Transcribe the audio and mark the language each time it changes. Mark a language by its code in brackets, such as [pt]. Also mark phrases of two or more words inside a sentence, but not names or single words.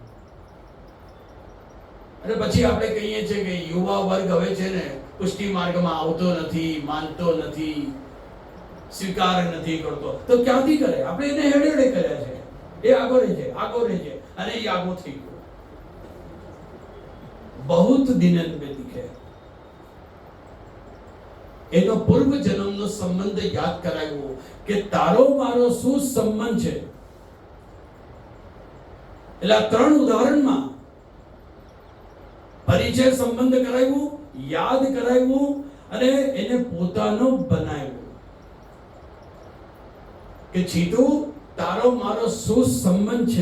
[gu] અને પછી આપણે કહીએ છીએ કે યુવા વર્ગ હવે છે ને પુષ્ટિ માર્ગમાં આવતો નથી, માનતો નથી, સ્વીકાર નથી કરતો. તો ક્યાંથી કરે? આપણે એને હેડે હેડે કર્યા છે. એ આગો રહે છે, આગો રહે છે, અને એ આગો થઈ ગયો. [hi] बहुत दिनन में दिखे. [gu] એનો પૂર્વ જન્મનો સંબંધ યાદ કરાવ્યો કે તારો મારો શું સંબંધ છે. એટલે આ 3 ઉદાહરણમાં પરિચય સંબંધ કરાવ્યું, યાદ કરાવ્યું અને એને પોતાનો બનાવ્યો કે જીતુ તારો મારો શું સંબંધ છે.